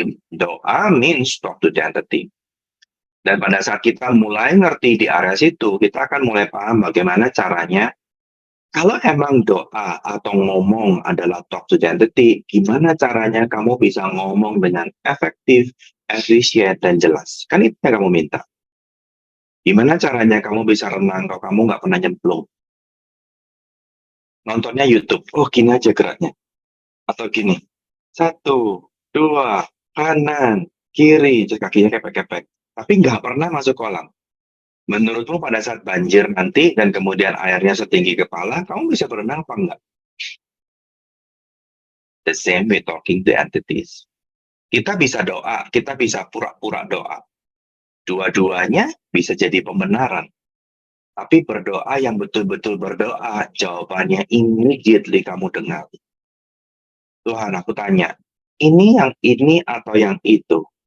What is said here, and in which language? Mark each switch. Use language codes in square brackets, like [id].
[en] Doa means talk to the entity. [id] Dan pada saat kita mulai ngerti di area situ, kita akan mulai paham bagaimana caranya. Kalau emang doa atau ngomong adalah [en] talk to the entity, [id] gimana caranya kamu bisa ngomong dengan efektif, efisien, dan jelas? Kan itu yang kamu minta. Gimana caranya kamu bisa renang kalau kamu nggak pernah nyemplung? Nontonnya YouTube, oh gini aja geraknya. Atau gini, 1, 2, kanan, kiri, terus kakinya kepek-kepek. Tapi nggak pernah masuk kolam. Menurutmu pada saat banjir nanti dan kemudian airnya setinggi kepala, kamu bisa berenang apa enggak? [en] The same way talking to entities. [id] Kita bisa doa, kita bisa pura-pura doa. Dua-duanya bisa jadi pembenaran. Tapi berdoa yang betul-betul berdoa, jawabannya immediately kamu dengar. Tuhan, aku tanya, ini yang ini atau yang itu?